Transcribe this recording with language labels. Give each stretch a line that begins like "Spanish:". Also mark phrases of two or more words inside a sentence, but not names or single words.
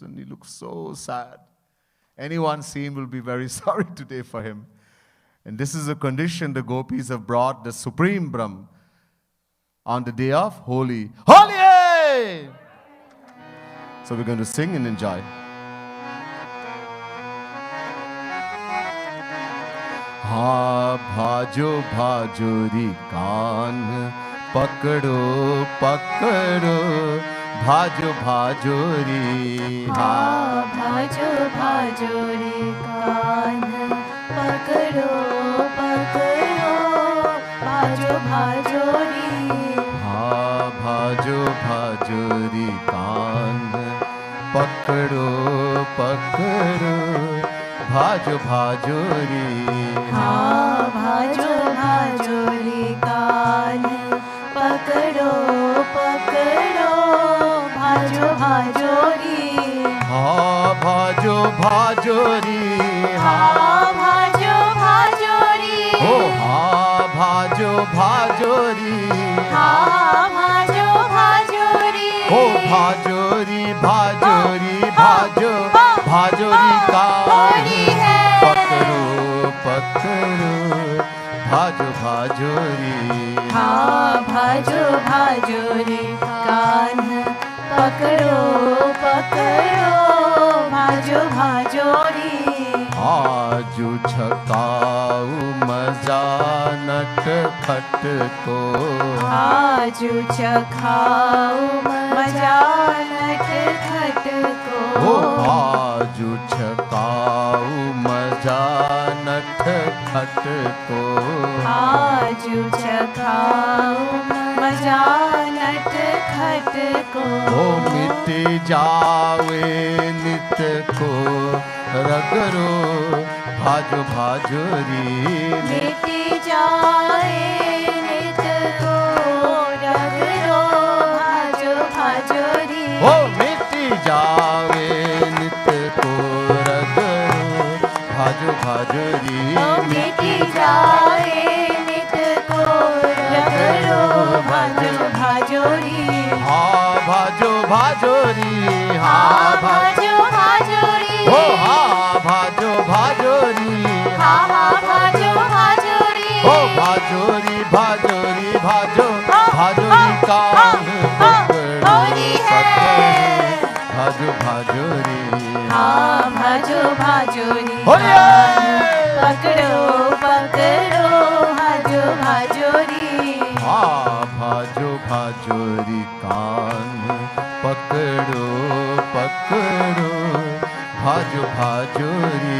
English: And he looks so sad. Anyone seen will be very sorry today for him. And this is a condition the gopis have brought the Supreme Brahm on the day of Holi. Holi! So we're going to sing and enjoy.
Braj: हाँ भाजो भाजो री कान पकड़ो पकड़ो भाजो भाजो री. हाँ भाजो भाजो री कान पकड़ो पकड़ो भाजो भाजो री. हाँ भाजो भाजो री कान पकड़ो पकड़ो भाजो भाजो री. हाँ भाजो भाजो री कान पकड़ो पकड़ो भाजो भाजो री. हाँ भाजो भाजो री. हाँ भाजो भाजो री. ओ, हाँ भाजो भाजो री. हाँ भाजो भाजो री. ओ, भाजो री भाजो री भाजो भाजो री कान पकड़ो पकड़ो भाजो भाजो री. हाँ भाजो भाजो री कान पकड़ो पकड़ो भाजो भाजो री. आजु छकाऊ मजा नट खट को, भाजू चखाओ मजा नट खट को। ओ भाजू छकाऊ मजा नट खट को, भाजू चखाओ मजा नट खट को। ओ मिट जावे नित को रगरो, भाजो भाजोरी मिट जाए नित को रगरो, भाजो भाजोरी। ओ मिट जावे नित को रगरो, भाजो भाजोरी ओ मिट जाए नित को रगरो, भाजो भाजोरी। हाँ भाजो भाजोरी, हाँ भाजो भाजोरी। ओ हाँ भाजो भाजोरी, हाँ भाजो भाजोरी। ओ भाजोरी भाजोरी भाजो भाजोरी कान होरी है। भाजो भाजोरी, हाँ भाजो भाजोरी होरी है। पकड़ो पकड़ो भाजो भाजोरी। हाँ भाजो भाजोरी कान पकड़ो पकड़ो, भाजो भाजोरी।